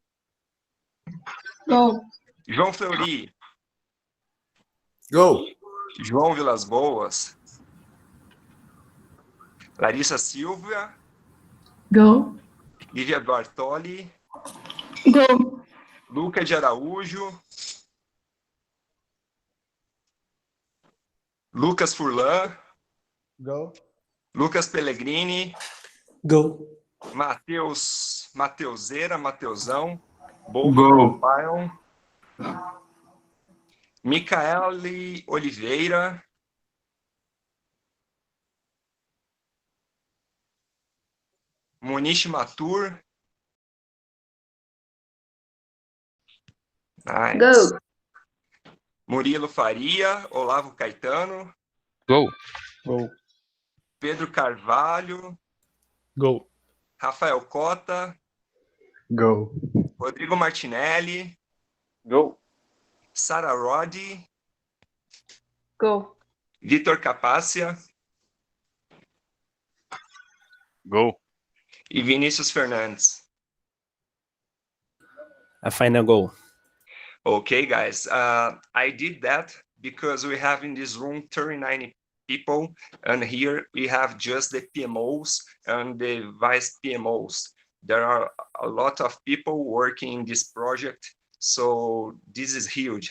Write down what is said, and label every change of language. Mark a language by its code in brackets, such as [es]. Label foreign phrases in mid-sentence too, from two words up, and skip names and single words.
[en] Go. João Fleury. Go. João Vilas Boas. Larissa Silva. Go. Lívia Bartoli. Go. Luca de Araújo. Lucas Furlan. Go. Lucas Pellegrini. Go. Mateuzeira, Mateusão. Go. PION. Micaele Oliveira. Moniche Matur. Nice. Go. Murilo Faria, Olavo Caetano. Go. Go. Pedro Carvalho. Go. Rafael Cota. Go. Rodrigo Martinelli. Go. Sara Roddy. Go. Vitor Capácia. Go. E Vinícius Fernandes. A final go. Okay, guys. I did that because we have in this room 39 people, and here we have just the PMOs and the vice PMOs. There are a lot of people working in this project, so this is huge.